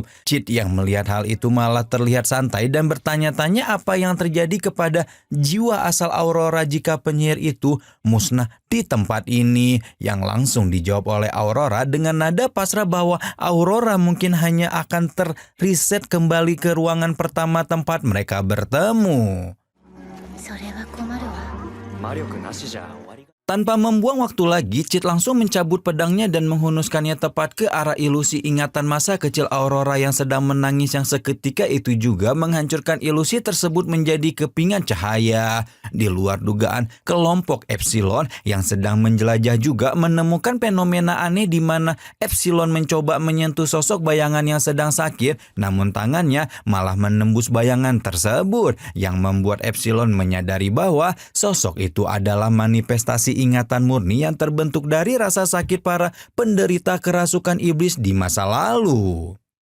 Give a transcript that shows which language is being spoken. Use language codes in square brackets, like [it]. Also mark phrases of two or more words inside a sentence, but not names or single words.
[id] Cid yang melihat hal itu malah terlihat santai dan bertanya-tanya apa yang terjadi kepada jiwa asal Aurora jika penyihir itu musnah di tempat ini, yang langsung dijawab oleh Aurora dengan nada pasrah bahwa Aurora mungkin hanya akan terreset kembali ke ruangan pertama tempat mereka bertemu. [ja] それは困るわ。魔力なしじゃ終わりが。 [id] Tanpa membuang waktu lagi, Cid langsung mencabut pedangnya dan menghunuskannya tepat ke arah ilusi ingatan masa kecil Aurora yang sedang menangis, yang seketika itu juga menghancurkan ilusi tersebut menjadi kepingan cahaya. Di luar dugaan, kelompok Epsilon yang sedang menjelajah juga menemukan fenomena aneh di mana Epsilon mencoba menyentuh sosok bayangan yang sedang sakit, namun tangannya malah menembus bayangan tersebut, yang membuat Epsilon menyadari bahwa sosok itu adalah manifestasi ingatan murni yang terbentuk dari rasa sakit para penderita kerasukan iblis di masa lalu.